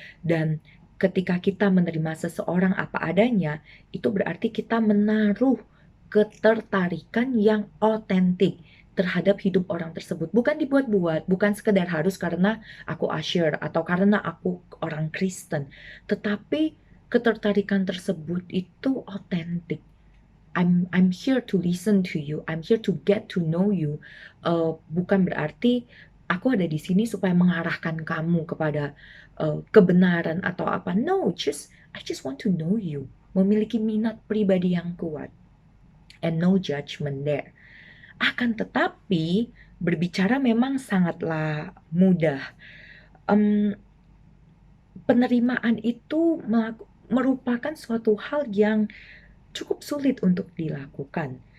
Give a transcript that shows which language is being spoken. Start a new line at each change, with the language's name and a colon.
Indonesian: Dan ketika kita menerima seseorang apa adanya, itu berarti kita menaruh ketertarikan yang otentik terhadap hidup orang tersebut. Bukan dibuat-buat, bukan sekedar harus karena aku Usher atau karena aku orang Kristen, tetapi ketertarikan tersebut itu otentik.
English: I'm here to listen to you, I'm here to get to know you.
Indonesian: Bukan berarti aku ada di sini supaya mengarahkan kamu kepada kebenaran atau apa.
English: No, I just want to know you.
Indonesian: Memiliki minat pribadi yang kuat.
English: And no judgment there.
Indonesian: Akan tetapi berbicara memang sangatlah mudah. Penerimaan itu merupakan suatu hal yang cukup sulit untuk dilakukan.